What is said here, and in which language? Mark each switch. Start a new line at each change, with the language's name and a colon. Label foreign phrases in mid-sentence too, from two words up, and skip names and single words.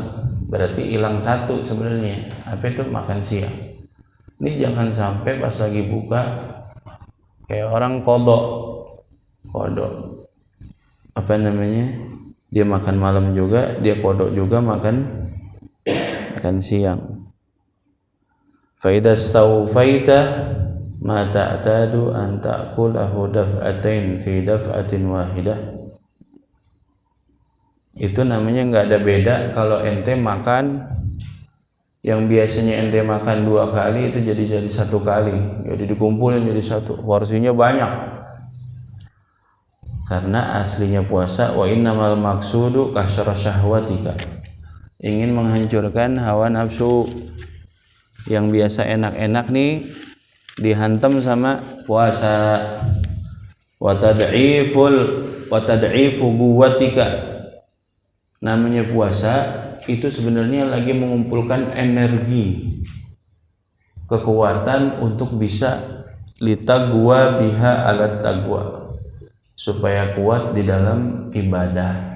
Indonesian: Berarti hilang satu sebenarnya. Apa itu? Makan siang. Ini jangan sampai pas lagi buka kayak orang kodok apa namanya, dia makan malam juga, dia kodok juga makan siang.
Arabic: فإذا استوفيت ما تعتاد أن تأكله دفعتين في دفعة واحدة.
Indonesian: Itu namanya nggak ada beda kalau ente makan yang biasanya ente makan 2 kali itu jadi 1 kali, jadi dikumpulin jadi satu, porsinya banyak. Karena aslinya puasa
Arabic: وإنما المقصود كسر شهوتك,
Indonesian: ingin menghancurkan hawa nafsu yang biasa enak-enak nih dihantam sama puasa.
Arabic: وتضعيف قوتك,
Indonesian: namanya puasa itu sebenarnya lagi mengumpulkan energi, kekuatan untuk bisa
Arabic: لتقوى بها على التقوى,
Indonesian: supaya kuat di dalam ibadah.